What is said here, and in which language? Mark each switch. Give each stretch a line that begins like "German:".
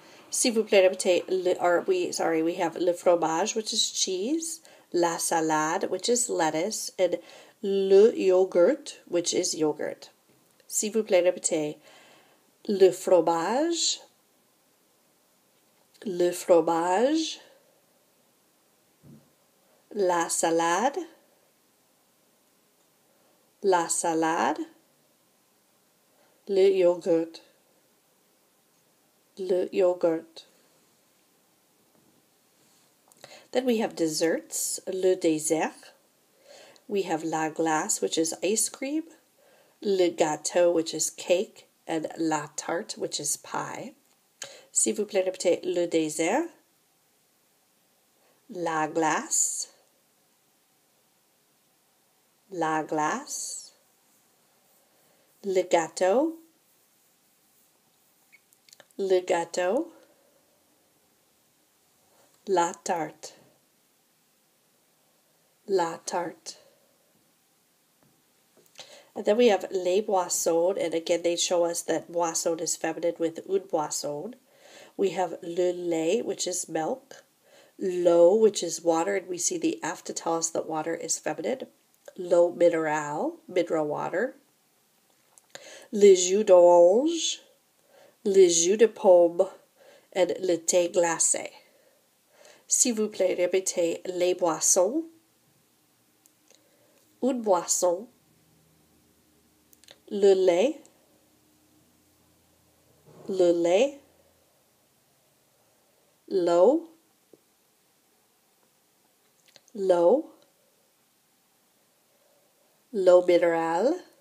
French: S'il vous plaît, répétez
English: we have le fromage, which is cheese, la salade, which is lettuce, and le yogurt, which is yogurt.
French: S'il vous plaît, répétez le fromage, le fromage, la salade, la salade, le yogurt, le yogurt.
English: Then we have desserts, le dessert. We have la glace, which is ice cream, le gâteau, which is cake, and la tarte, which is pie.
French: S'il vous plaît, répétez le dessert, la glace, la glace, le gâteau, le gâteau, la tarte, la tarte.
English: And then we have
French: les boissons,
English: and again they show us that boisson is feminine with
French: une boisson.
English: We have le lait, which is milk, l'eau, which is water, and we see the F to tell us that water is feminine,
French: l'eau minérale,
English: mineral water,
French: le jus d'orange, le jus de pomme,
English: and
French: le thé glacé. S'il vous plaît, répétez les boissons, une boisson, le lait, l'eau, l'eau minérale,